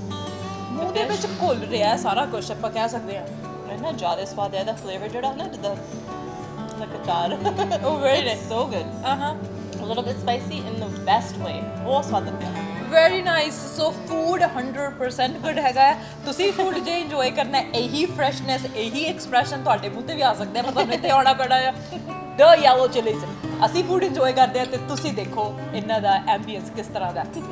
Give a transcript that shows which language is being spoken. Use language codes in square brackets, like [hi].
[pa] ਮੂੰਹ ਦੇ ਵਿੱਚ ਘੁਲ ਰਿਹਾ ਹੈ ਸਾਰਾ ਕੁਝ, ਆਪਾਂ ਕਹਿ ਸਕਦੇ ਹਾਂ. ਇੰਨਾ ਜ਼ਿਆਦਾ ਸਵਾਦ ਹੈ ਇਹਦਾ ਫਲੇਵਰ ਜਿਹੜਾ ਨਾ ਜਿੱਦਾਂ like ਅਚਾਰ. [en] Oh, very It's so good. A little bit spicy in the best way. [pa] ਬਹੁਤ ਸਵਾਦ ਲੱਗਿਆ. [en] Very nice. So food 100% good ਹੈਗਾ ਹੈ. [pa] ਤੁਸੀਂ ਫੂਡ ਜੇ ਇੰਜੋਏ ਕਰਨਾ ਹੈ, ਇਹੀ ਫਰੈਸ਼ਨੈਸ, ਇਹੀ ਐਕਸਪ੍ਰੈਸ਼ਨ ਤੁਹਾਡੇ ਮੂੰਹ ਤੇ ਵੀ ਆ ਸਕਦੇ ਆ, ਪਰ ਤੁਹਾਨੂੰ ਇੱਥੇ ਆਉਣਾ ਪੈਣਾ ਆ ਦ ਯੈਲੋ ਚਿਲੀਜ਼. ਅਸੀਂ ਫੂਡ ਇੰਜੋਏ ਕਰਦੇ ਆ ਤੇ ਤੁਸੀਂ ਦੇਖੋ ਇਹਨਾਂ ਦਾ ਐਂਬੀਐਂਸ ਕਿਸ ਤਰ੍ਹਾਂ ਦਾ.